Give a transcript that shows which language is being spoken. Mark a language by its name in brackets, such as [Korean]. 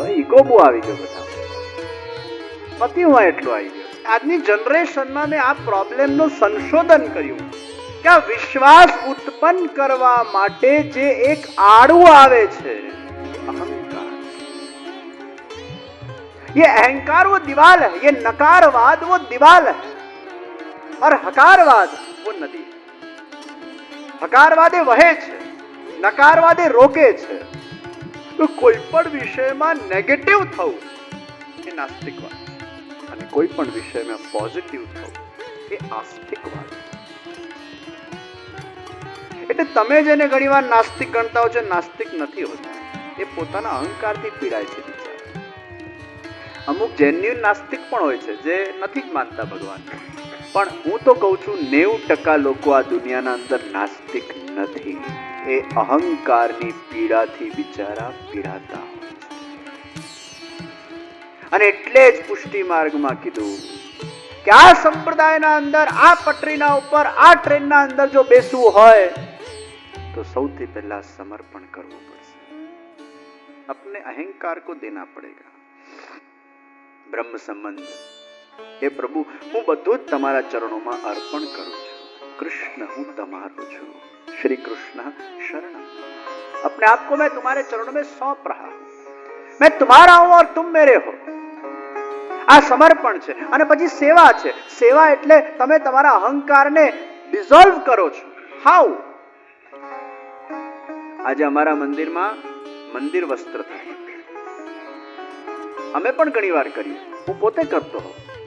[Gujarati] Ego બહુ આવી ગયો બધા. પતિ હું એટલો આવી ગયો. આજની જનરેશનમાં મેં આ પ્રોબ્લેમનું સંશોધન કર્યું કે આ વિશ્વાસ ઉત્પન્ન કરવા માટે જે એક આડું આવે છે, અહંકાર. [Hindi] ये अहंकार वो दीवाल है, ये नकारवाद वो दीवाल है, और हकारवाद वो नदी. [Gujarati] हकारवादे वहे છે, નકારવાદે રોકે છે. તો કોઈ પણ વિષયમાં નેગેટિવ થવું એ નાસ્તિકવાદ, અને કોઈ પણ વિષયમાં પોઝિટિવ થવું એ આસ્તિકવાદ. એટલે તમે જેને ઘણીવાર નાસ્તિક ગણતા હો છો, નાસ્તિક નથી હોતા. એ પોતાના અહંકારથી પીડાય છે. અમુક જેન્યુઇન નાસ્તિક પણ હોય છે જે નથી જ માનતા ભગવાન. પણ હું તો કહું છું 90% લોકો આ દુનિયાના અંદર નાસ્તિક નથી. એ અહંકારની પીડાથી બિચારા પીડાતા. અને એટલે જ પુષ્ટિ માર્ગમાં કીધું કે આ સંપ્રદાયના અંદર, આ પટરીના ઉપર, આ ટ્રેનના અંદર જો બેસવું હોય તો સૌથી પહેલા સમર્પણ કરવું પડશે. [Hindi] अपने अहंकार को देना पड़ेगा. [Gujarati] બ્રહ્મ સંબંધ. હે પ્રભુ, હું બધું જ તમારા ચરણોમાં અર્પણ કરું છું. [Hindi] कृष्ण हूं [Gujarati] તમારો છું. [Hindi] श्री कृष्ण शरणम. अपने आप को मैं तुम्हारे चरणों में सौंप रहा हूं. मैं तुम्हारा हूं और तुम मेरे हो. [Gujarati] આ સમર્પણ છે. અને પછી સેવા છે. સેવા એટલે તમે તમારા અહંકારને ડિઝોલ્વ કરો છો. હાઉ? આજે અમારા મંદિરમાં મંદિર વસ્ત્ર થાય. અમે પણ ઘણી વાર કરીએ, હું પોતે કરતો હોઉં.